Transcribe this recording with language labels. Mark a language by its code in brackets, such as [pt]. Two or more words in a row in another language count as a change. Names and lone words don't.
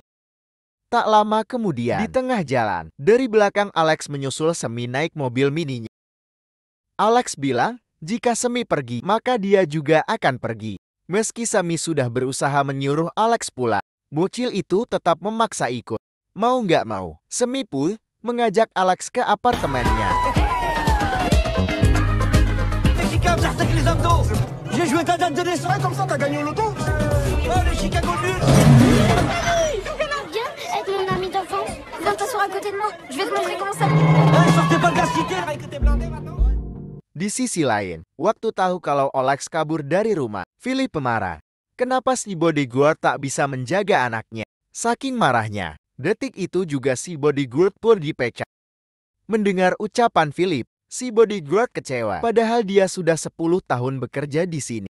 [id] Tak lama kemudian, di tengah jalan, dari belakang Alex menyusul Semi naik mobil mininya. Alex bilang, jika Semi pergi, maka dia juga akan pergi. Meski Semi sudah berusaha menyuruh Alex pulang, bocil itu tetap memaksa ikut. Mau nggak mau, Semi pun mengajak Alex ke apartemennya. [fr] J'ai joué ta date de naissance, comme ça t'as gagné au loto. Oh, les Chicago Bulls. Viens, aide mon ami d'enfance. Viens t'asseoir à côté de moi. Je vais te montrer comment ça... Sortez pas de la cité, que t'es blindé maintenant. [id] Di sisi lain, waktu tahu kalau Alex kabur dari rumah, Philip marah. Kenapa si bodyguard tak bisa menjaga anaknya? Saking marahnya, detik itu juga si bodyguard pun dipecat. Mendengar ucapan Philip, si bodyguard kecewa, padahal dia sudah 10 tahun bekerja di sini.